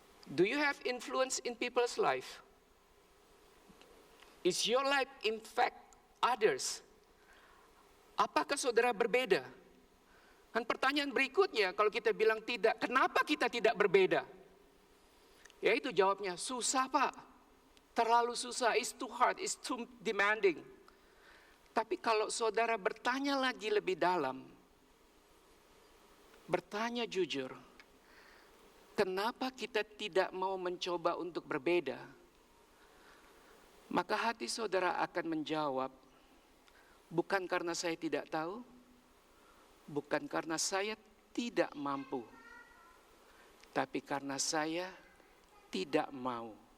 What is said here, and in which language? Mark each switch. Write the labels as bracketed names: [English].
[English] Do you have influence in people's life? Is your life impact others? [Indonesian] Apakah saudara berbeda? Dan pertanyaan berikutnya, kalau kita bilang tidak, kenapa kita tidak berbeda? Yaitu jawabnya, susah Pak. Terlalu susah, [English] it's too hard, it's too demanding. [Indonesian] Tapi kalau saudara bertanya lagi lebih dalam, bertanya jujur, kenapa kita tidak mau mencoba untuk berbeda? Maka hati saudara akan menjawab, bukan karena saya tidak tahu, bukan karena saya tidak mampu, tapi karena saya tidak mau.